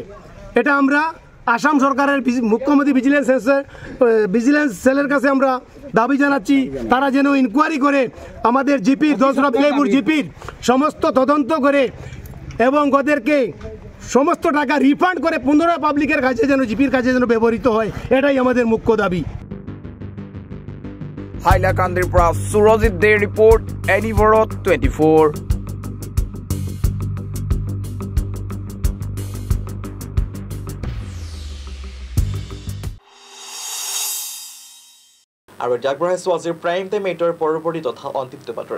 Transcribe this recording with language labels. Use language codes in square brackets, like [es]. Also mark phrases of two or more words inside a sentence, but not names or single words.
[bn] এটা আমরা আসাম সরকারের মুখ্যমন্ত্রী ভিজিলেন্স সেলের কাছে আমরা দাবি জানাচ্ছি, তারা যেন ইনকোয়ারি করে আমাদের জিপির দলসরা বিলাইপুর জিপির সমস্ত তদন্ত করে এবং ওদেরকে সমস্ত টাকা রিফান্ড করে পুনরায় পাবলিকের কাছে যেন, জিপির কাছে যেন ব্যবহৃত হয়, এটাই আমাদের মুখ্য দাবি। [as] হাইলাকান্দিৰ পৰা সুৰজিৎ দে ৰিপৰ্ট, এনি ভাৰত 24। আৰু আগবঢ়াইছোঁ আজিৰ প্ৰাইম টাইম 8ৰ পৰৱৰ্তী তথা অন্তিমটো বাতৰি।